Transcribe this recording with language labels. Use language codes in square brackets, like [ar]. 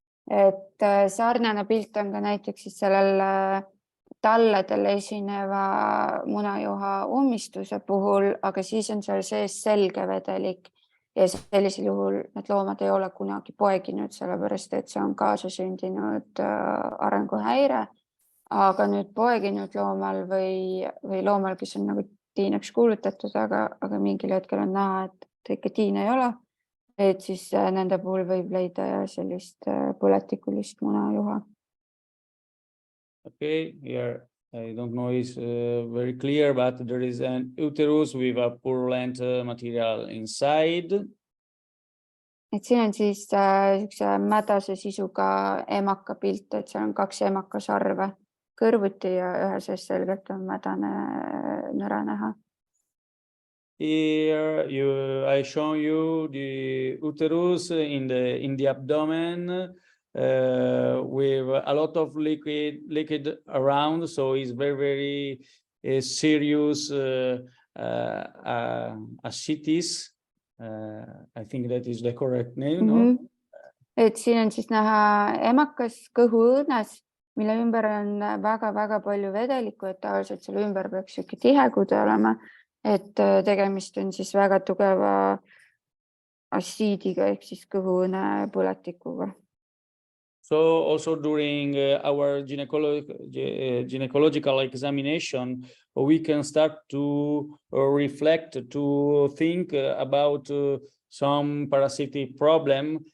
[et] Et sarnane pilt on ka näiteks siis sellel talledel esineva munajuha ummistuse puhul, aga siis on seal sees selge vedelik ja sellisel juhul need loomad ei ole kunagi poeginud, sellepärast et see on kaasasündinud arenguhäire. Aga nüüd poeginud loomal või loomal, kes on nagu tiineks kuulutatud, aga mingil hetkel on näha, et ikka tiine ei ole, et siis nende puhul võib leida sellist põletikulist munajuha. [en] Okay, here I don't know it's very clear, but there is an uterus with a purulent material inside. [et] Et siin on siis mädase sisuga emaka pilt, et seal on 2 emakasarve kõrvuti ja ühe sees selgelt on mädane nõra näha. [en] Here I show you the uterus in the abdomen with a lot of liquid around, so it's very serious ascites. I think that is the correct name. No? [et] Et siin on siis näha emakas kõhuõõnes, mille ümber on väga palju vedelikku, et tavaliselt selle ümber peaks siuke tihekude olema, et tegemist on siis väga tugeva assiidiga ehk siis kõhuõõne põletikuga. [en] So also during our gynecological examination, we can start to reflect, to think about some parasitic problem.